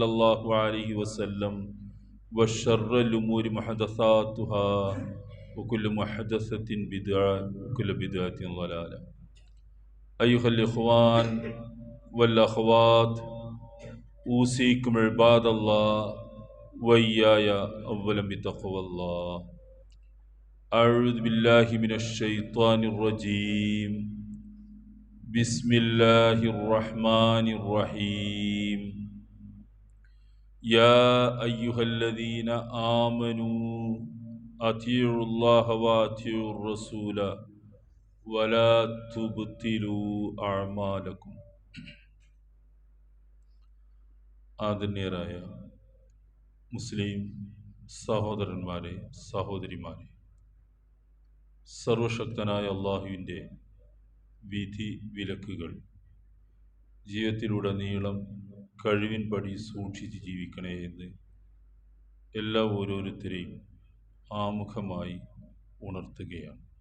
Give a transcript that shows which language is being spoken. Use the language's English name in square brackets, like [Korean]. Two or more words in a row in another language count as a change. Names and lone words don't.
[Arabic] الله عليه وسلم وشر الأمور محدثاتها وكل محدثة بدعة وكل بدعة ضلالة أيها الإخوان والأخوات أوصيكم عباد الله وإياي أولا بتقوى الله أعوذ بالله من الشيطان الرجيم بسم الله الرحمن الرحيم يا أيها الذين آمنوا أطيعوا الله وأطيعوا الرسول ولا تبطلوا أعمالكم [Malayalam] ആദരണീയരായ മുസ്ലിം സഹോദരന്മാരെ സഹോദരിമാരെ, സർവശക്തനായ അള്ളാഹുവിൻ്റെ വിധി വിലക്കുകൾ ജീവിതത്തിലുടനീളം കഴിവിൻപടി സൂക്ഷിച്ച് ജീവിക്കണേ എന്ന് എല്ലാ ഓരോരുത്തരെയും ആമുഖമായി ഉണർത്തുകയാണ്.